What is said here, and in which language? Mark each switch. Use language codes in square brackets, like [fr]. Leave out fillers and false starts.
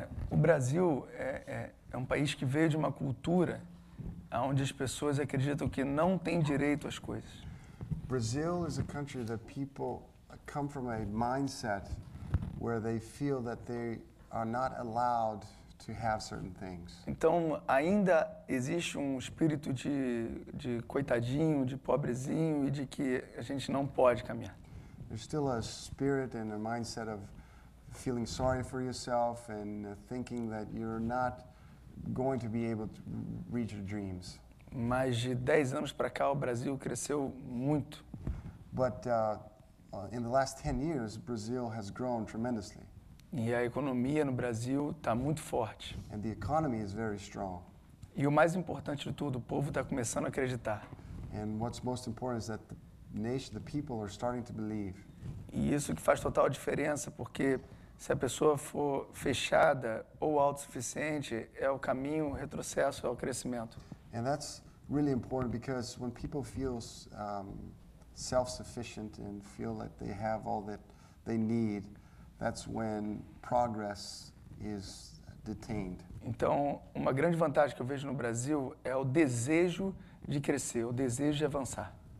[pt] O Brasil é um país que veio de uma cultura onde as pessoas acreditam que não têm direito às coisas. [en] Brazil is a country that people come from a mindset where they feel that they are not allowed to have certain things. [pt] Então, ainda existe um espírito de coitadinho, de pobrezinho e de que a gente não pode caminhar. [en] There's still a spirit and a mindset of feeling sorry for yourself and thinking that you're not going to be able to reach your dreams. [pt] Mas de 10 anos para cá, o Brasil cresceu muito. [en] But in the last 10 years, Brazil has grown tremendously. [pt] E a economia no Brasil está muito forte. [en] And the economy is very strong. [pt] E o mais importante de tudo, o povo está começando a acreditar. [en] And what's most important is that the people are starting to believe. [pt] E isso que faz total diferença, porque se a pessoa for fechada ou autossuficiente, é o caminho retrocesso ao crescimento. [en] And that's really important because when people feel self-sufficient and feel that they have all that they need, that's when progress is detained. [pt] Então, uma grande vantagem que eu vejo no Brasil é o desejo de crescer, o desejo de avançar.